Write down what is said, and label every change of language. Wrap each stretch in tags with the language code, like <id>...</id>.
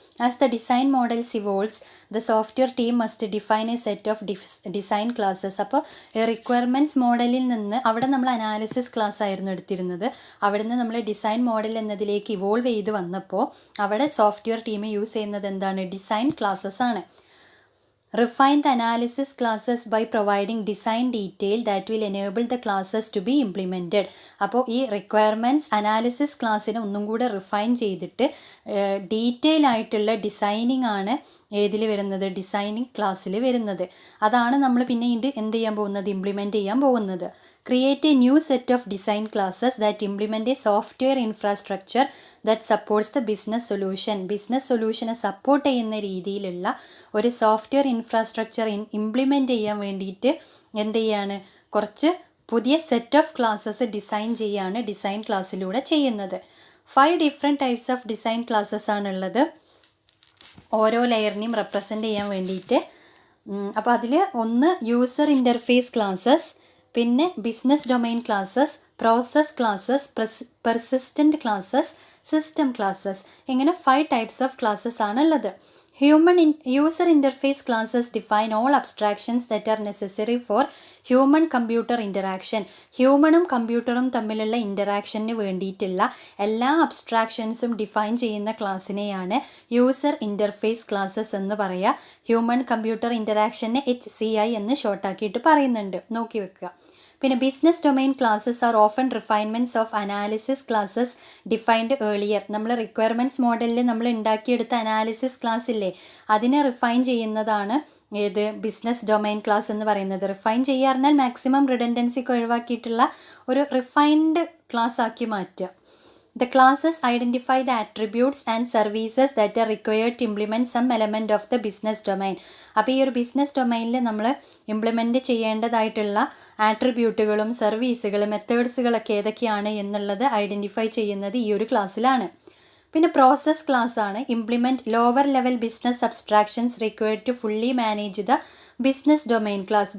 <en>As the design models evolves the software team must define a set of design classes.</en> <ml>അപ്പോൾ requirements മോഡലിൽ നിന്ന് അവിടെ നമ്മൾ analysis class ആയിരുന്നു എടുത്തിരുന്നത്. അവിടെ നിന്ന് നമ്മൾ ഡിസൈൻ മോഡൽ എന്നതിലേക്ക് ഇവോൾവ് ചെയ്ത് വന്നപ്പോൾ അവിടെ സോഫ്റ്റ്വെയർ ടീം യൂസ് ചെയ്യുന്നത് എന്താണ്? ഡിസൈൻ ക്ലാസ്സസ് ആണ്.</ml> <en>Refine the analysis classes by providing design detail that will enable the classes to be implemented.</en> <ml>അപ്പോൾ ഈ റിക്വയർമെൻറ്റ്സ് അനാലിസിസ് ക്ലാസ്സിനെ ഒന്നും കൂടെ റിഫൈൻ ചെയ്തിട്ട് ഡീറ്റെയിൽ ആയിട്ടുള്ള ഡിസൈനിങ് ആണ് ഏതിൽ വരുന്നത്? ഡിസൈനിങ് ക്ലാസ്സിൽ വരുന്നത്. അതാണ് നമ്മൾ പിന്നീട് എന്ത് ചെയ്യാൻ പോകുന്നത്? ഇംപ്ലിമെൻറ്റ് ചെയ്യാൻ പോകുന്നത്.</ml> <en>Create a new set of design classes that implement a software infrastructure that supports the business solution.</en> <ml>Business സൊല്യൂഷനെ support ചെയ്യുന്ന രീതിയിലുള്ള ഒരു സോഫ്റ്റ്വെയർ ഇൻഫ്രാസ്ട്രക്ചർ ഇംപ്ലിമെൻറ്റ് ചെയ്യാൻ വേണ്ടിയിട്ട് എന്ത് ചെയ്യാണ്? കുറച്ച് പുതിയ സെറ്റ് ഓഫ് ക്ലാസ്സസ് ഡിസൈൻ ചെയ്യാണ് ഡിസൈൻ ക്ലാസ്സിലൂടെ ചെയ്യുന്നത്. 5 different types of design classes ആണുള്ളത് ഓരോ ലെയറിനെയും റെപ്രസെൻ്റ് ചെയ്യാൻ വേണ്ടിയിട്ട്. അപ്പോൾ അതിൽ ഒന്ന് യൂസർ ഇൻ്റർഫേസ് ക്ലാസ്സസ്, പിന്നെ business domain classes, process classes, persistent classes, system classes. ഇങ്ങനെ 5 ടൈപ്സ് ഓഫ് ക്ലാസ്സസ് ആണുള്ളത്.</ml> <en>User interface classes define all abstractions that are necessary for human computer interaction.</en> <ml>ഹ്യൂമണും കമ്പ്യൂട്ടറും തമ്മിലുള്ള ഇൻ്ററാക്ഷന് വേണ്ടിയിട്ടുള്ള എല്ലാ അബ്സ്ട്രാക്ഷൻസും ഡിഫൈൻ ചെയ്യുന്ന ക്ലാസ്സിനെയാണ് യൂസർ ഇൻ്റർഫേസ് ക്ലാസ്സസ് എന്ന് പറയുക. ഹ്യൂമൺ കമ്പ്യൂട്ടർ ഇൻ്ററാക്ഷനെ HCI എന്ന് ഷോർട്ടാക്കിയിട്ട് പറയുന്നുണ്ട്, നോക്കി വെക്കുക.</ml> <en>പിന്നെ business domain classes are often refinements of analysis classes defined earlier.</en> <ml>നമ്മൾ റിക്വയർമെൻറ്റ്സ് മോഡലിൽ നമ്മൾ ഉണ്ടാക്കിയെടുത്ത അനാലിസിസ് ക്ലാസ് ഇല്ലേ, അതിനെ റിഫൈൻ ചെയ്യുന്നതാണ് ഏത്? ബിസിനസ് ഡൊമൈൻ ക്ലാസ് എന്ന് പറയുന്നത്. റിഫൈൻ ചെയ്യുക പറഞ്ഞാൽ മാക്സിമം റിഡൻഡൻസിക്ക് ഒഴിവാക്കിയിട്ടുള്ള ഒരു റിഫൈൻഡ് ക്ലാസ് ആക്കി മാറ്റുക.</ml> <en>The classes identify the attributes and services that are required to implement some element of the business domain.</en> <ml>അപ്പോൾ ഈ ഒരു ബിസിനസ് ഡൊമൈനിൽ നമ്മൾ ഇംപ്ലിമെൻറ്റ് ചെയ്യേണ്ടതായിട്ടുള്ള ആട്രിബ്യൂട്ടുകളും സർവീസുകളും മെത്തേഡ്സുകളൊക്കെ ഏതൊക്കെയാണ് എന്നുള്ളത് ഐഡൻറ്റിഫൈ ചെയ്യുന്നത് ഈ ഒരു ക്ലാസ്സിലാണ്. പിന്നെ പ്രോസസ് ക്ലാസ് ആണ്.</ml> <en>Implement lower level business abstractions required to fully manage the business domain class.</en>